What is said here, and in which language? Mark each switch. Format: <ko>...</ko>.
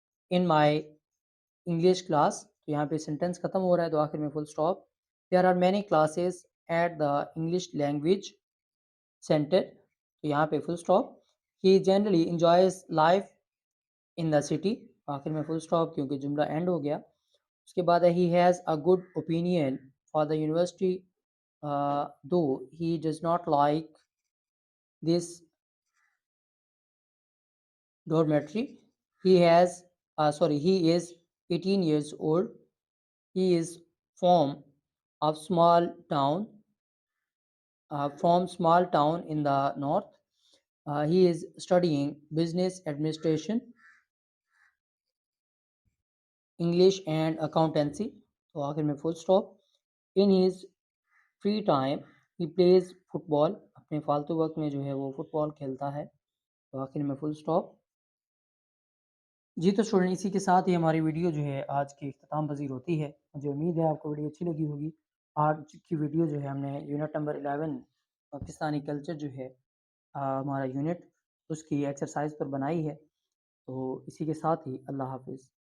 <en>in my English class,</en> <ur>تو یہاں پہ سینٹینس ختم ہو رہا ہے تو آخر میں full stop.</ur> <en>there are many classes at the English language centre,</en> <ur>تو یہاں پہ full stop.</ur> <en>he generally enjoys life in the city,</en> <ur>آخر میں فل اسٹاپ کیونکہ جملہ اینڈ ہو گیا. اس کے بعد ہے</ur> <en>He has a good opinion for the university though he does not like this dormitory. He has he is 18 years old. He is from of small town from small town in the north. He is studying business administration, English and accountancy.</en> <ur>تو آخر میں full stop.</ur> <en>In his free time he plays football.</en> <ur>اپنے فالتو وقت میں جو ہے وہ فٹ بال کھیلتا ہے. تو آخر میں full stop. جی تو اسٹوڈنٹ اسی کے ساتھ ہی ہماری ویڈیو جو ہے آج کی اختتام پذیر ہوتی ہے. مجھے امید ہے آپ کو ویڈیو اچھی لگی ہوگی. آج کی ویڈیو جو ہے ہم نے یونٹ نمبر 11 پاکستانی کلچر جو ہے ہمارا یونٹ، اس کی ایکسرسائز پر بنائی ہے. تو اسی کے ساتھ ہی اللہ حافظ.</ur>